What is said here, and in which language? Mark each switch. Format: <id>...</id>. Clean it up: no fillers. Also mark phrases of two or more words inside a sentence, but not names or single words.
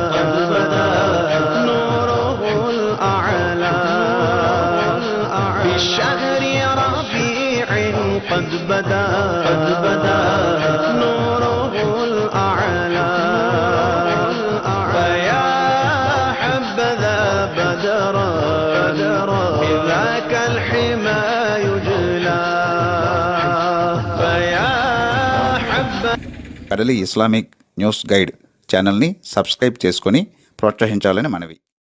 <ar>نوره الأعلى بالشهر ربيع قد بدا نوره الأعلى فيا حبذا بدرا بذاك الحمى يجلى فيا حبذا.</ar> <te>కడలి ఇస్లామిక్ న్యూస్ గైడ్ ఛానల్ని సబ్స్క్రైబ్ చేసుకొని ప్రోత్సహించాలని మనవి.</te>